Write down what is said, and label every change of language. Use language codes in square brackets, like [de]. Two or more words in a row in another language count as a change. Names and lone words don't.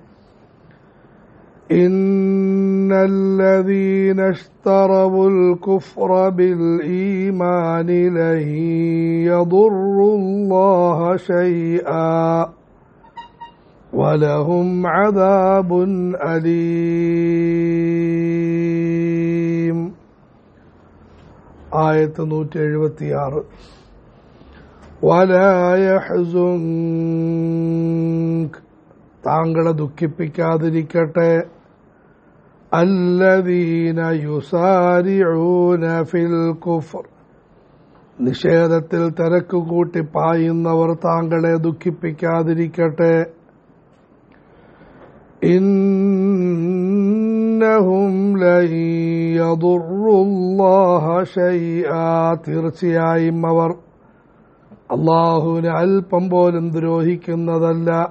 [ar] إن الذين اشتروا الكفر بالإيمان لن يضروا الله شيئا ولهم عذاب أليم. [ml] ആയത്ത് 176. [ar] ولا يحزنك [ml] താങ്കളെ ദുഃഖിപ്പിക്കാതിരിക്കട്ടെ [ar] الذين يسارعون في الكفر [ml] നിഷേധത്തിൽ തിരക്കുകൂട്ടി പായുന്നവർ താങ്കളെ ദുഃഖിപ്പിക്കാതിരിക്കട്ടെ. [ar] إنهم لن يضروا الله شيئا [ml] തീർച്ചയായും അവർ അല്ലാഹുവിനെ അല്പം പോലും ദ്രോഹിക്കുന്നതല്ല.